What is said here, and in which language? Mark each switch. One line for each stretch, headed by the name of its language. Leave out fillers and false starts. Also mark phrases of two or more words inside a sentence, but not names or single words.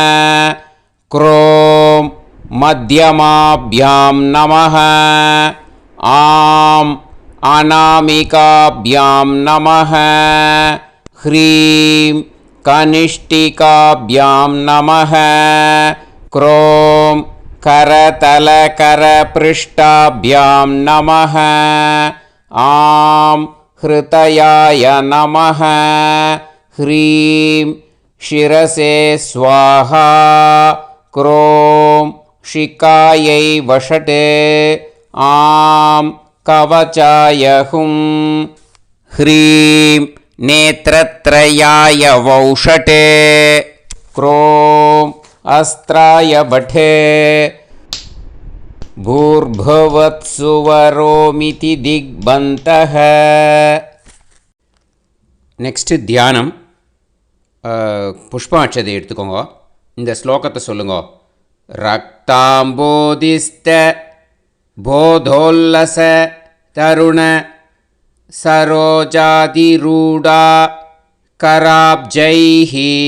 Sanskrit: क्रों मध्यमाभ्यां नमः. आं अनामिकाभ्यां नमः. ह्रीं कनिष्ठिकाभ्यां नमः. க்ரோம் करतलकरपृष्ठाभ्यां नमः. आं हृतयाय नमः. ह्रीं शिरसे स्वाहा. क्रों शिकायै वषटे. आं कवचाय हुं. ह्रीं नेत्रत्रयाय वौषटे. क्रों अस्त्राय भटे. भूर्भुवत्सुवरोमिति दिग्बन्तः.
Tamil: நெக்ஸ்ட்டு தியானம். புஷ்பாட்சதை எடுத்துக்கோங்க. இந்த ஸ்லோகத்தை சொல்லுங்க.
Sanskrit: रक्ताम्भोधिस्थ पोतोल्लस तरुण सरोजाधिरूढा कराब्जैः